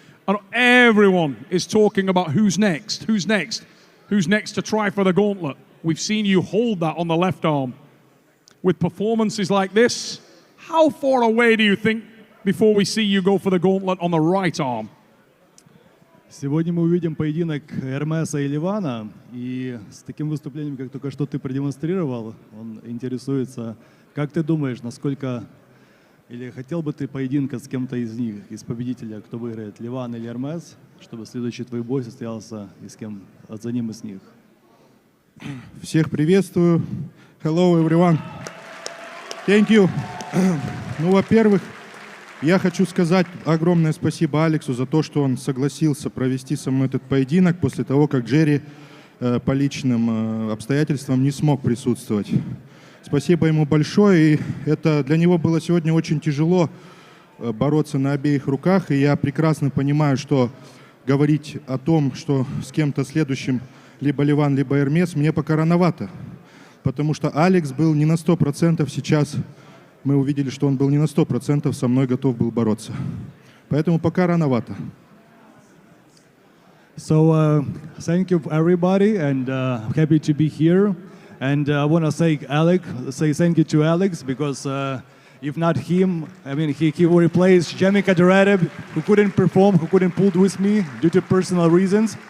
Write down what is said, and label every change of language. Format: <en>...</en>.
<en>And everyone is talking about who's next, who's next, who's next to try for the gauntlet. We've seen you hold that on the left arm. With performances like this, how far away do you think before we see you go for the gauntlet on the right arm?</en> <ru>Сегодня мы увидим поединок Эрмеса и Ливана, и с таким выступлением, как только что ты продемонстрировал, он интересуется, как ты думаешь, насколько, или хотел бы ты поединка с кем-то из них, из победителя, кто выиграет, Ливан или Эрмес, чтобы следующий твой бой состоялся и с кем, за ним из них? Всех приветствую.</ru> <en>Hello, everyone. Thank you.</en> <ru>Ну, во-первых, я хочу сказать огромное спасибо Алексу за то, что он согласился провести со мной этот поединок после того, как Джерри по личным обстоятельствам не смог присутствовать. Спасибо ему большое, и это для него было сегодня очень тяжело бороться на обеих руках, и я прекрасно понимаю, что говорить о том, что с кем-то следующим либо Ливан, либо Эрмес, мне пока рановато, потому что Алекс был не на 100% сейчас. Мы увидели, что он был не на 100% со мной готов был бороться. Поэтому пока рановато.</ru> <en>So, thank you everybody, and happy to be here. And I want to say thank you to Alex, because if not him, I mean, he replaced Jamie Kaderev, who couldn't perform, who couldn't pull with me due to personal reasons.</en>